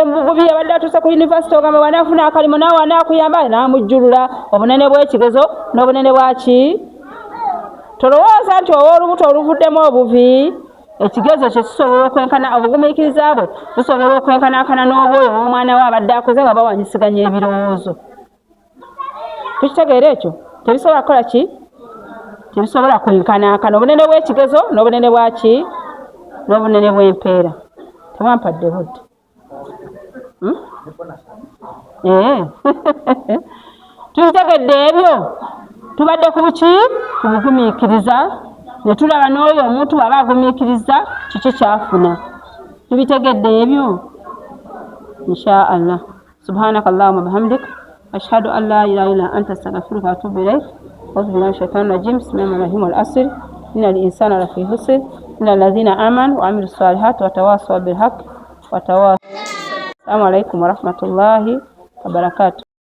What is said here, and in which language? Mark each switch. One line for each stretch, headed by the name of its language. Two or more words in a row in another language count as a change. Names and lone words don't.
Ganda: mu bugubi abadde atuuse ku yunivasite ogamba bw'anaafuna akalimu naawe anaakuyamba n'amujjulula obunene bw'ekigezo n'obunene bwaki tolowooza nti oba olubuto oluvuddemu obuvi ekigezo kye kisobola okwenkana obugumiikiriza bwe busobola okwenkanaakana n'obwoyo omwana we abadde akoze nga bawanyisiganya ebirowoozo tukitegeera ekyo tebisobola kukola ki tebisobola kwenkanaakana obunene bw'ekigezo n'obunene bwaki n'obunene bw'empeera tewampadde budde tubitegedde ebyo tubadde ku buki kubugumiikiriza ne tulaba n'oyo omuntu bw'aba agumiikiriza kiki kyafuna tubitegedde ebyo
Arabic: إن شاء الله سبحانك اللهم بحمدك أشهد أن لا إله إلا أنت أستغفرك وأتوب إليك أعوذ بالله من الشيطان الرجيم بسم الله الرحمن الرحيم والعصر إن الإنسان لفي خسر إلا الذين آمنوا وعملوا الصالحات وتواصوا بالحق وتواصوا السلام عليكم ورحمة الله وبركاته